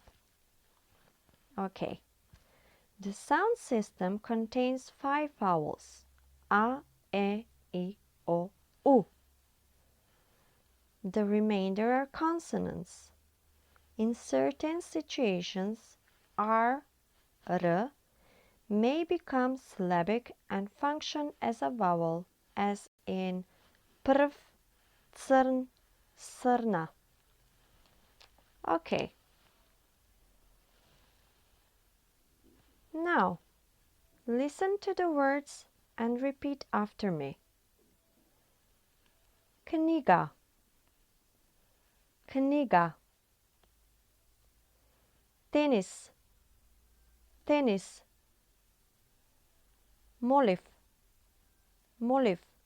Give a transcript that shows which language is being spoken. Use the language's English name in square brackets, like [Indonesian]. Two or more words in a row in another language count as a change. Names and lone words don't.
[English] Okay. The sound system contains 5 vowels: A, E, I, O, U. The remainder are consonants. In certain situations, R, R may become syllabic and function as a vowel, as in [Macedonian] prv, crn, srna. [English] Okay. Now, listen to the words and repeat after me. [Macedonian] Knjiga, knjiga. Tenis, tenis. Moliv, moliv.